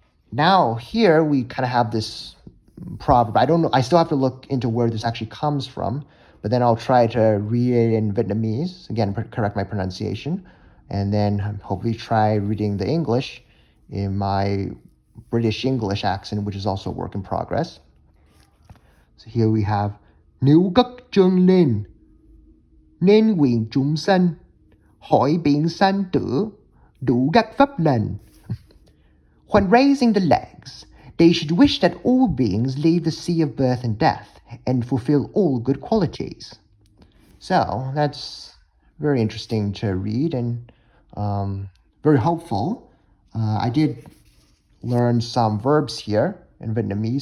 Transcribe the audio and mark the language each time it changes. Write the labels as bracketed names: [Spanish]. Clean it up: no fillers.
[English] Now here we kind of have this proverb. I don't know. I still have to look into where this actually comes from, but then I'll try to read it in Vietnamese. Again, correct my pronunciation, and then hopefully try reading the English in my British English accent, which is also a work in progress. So here we have [Vietnamese] Nếu cất chân lên, nên nguyện chúng sanh, hỏi biển sanh tử, đủ các pháp lành. [English] When raising the legs, they should wish that all beings leave the sea of birth and death and fulfill all good qualities. So that's very interesting to read and very hopeful. I did learn some verbs here in Vietnamese.